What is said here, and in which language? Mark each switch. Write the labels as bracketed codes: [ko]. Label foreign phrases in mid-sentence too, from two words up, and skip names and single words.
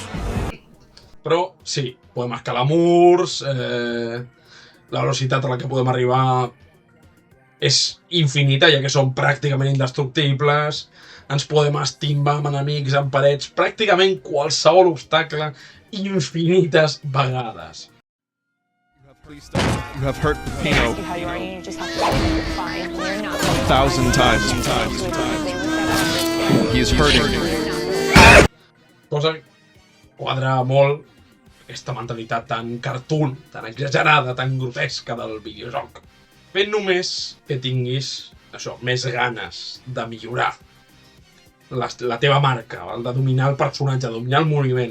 [ca] Però sí, podem escalar murs, la velocitat a la que podem arribar és infinita, ja que són pràcticament indestructibles, ens podem estimbar amb enemics, en parets, pràcticament qualsevol obstacle infinites vegades. [en] You have hurt Pino 1,000 times. He is hurting you. [ca] Cosa que quadra molt aquesta mentalitat tan cartoon, tan exagerada, tan grotesca del videojoc. Fent només que tinguis això, més ganes de millorar la teva marca, de dominar el personatge, de dominar el moviment.